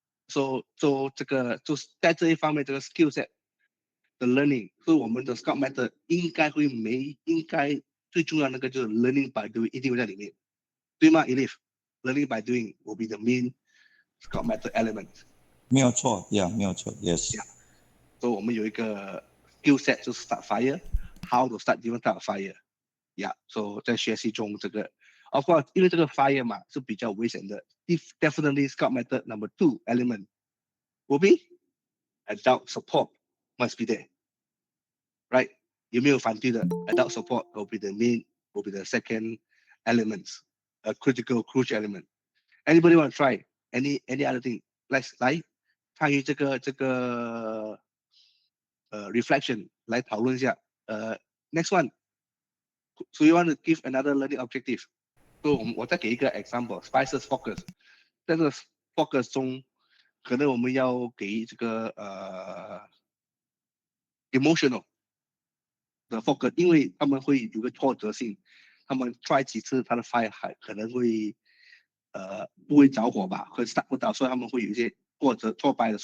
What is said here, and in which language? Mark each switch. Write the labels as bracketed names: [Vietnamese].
[Chinese] So 这个就是在这一方面，这个 skill set 的 learning， 所以我们的 Scout method 应该最重要的那个就是 learning by doing 一定会在里面，对吗 Elif？ [English] Learning by doing will be the main Scout method element。 [Chinese] 没有错 ，Yeah， 没有错 ，Yes。所以我们有一个 [English] skill set 就是 start fire，how to start different type of fire。Yeah，so 在学习中这个 ，of course， [Chinese] 因为这个 fire 嘛是比较危险的 [English] ，definitely Scout method number 2 element will be adult support must be there，right？ [Chinese] 有没有反对的 [English] ？Adult support will be the second element，a crucial element。 Anybody want to try any other thing？ [Chinese] 来参与这个reflection 来讨论一下。 [English] Next one， so you want to give another learning objective？ [Chinese] So 我再给一个 example，spices focus。在这个 focus 中，可能我们要给这个emotional 的 focus， 因为他们会有个挫折性，他们 try 几次，他的 fire 还可能会不会着火吧，会 start 不到，所以他们会有一些挫败的。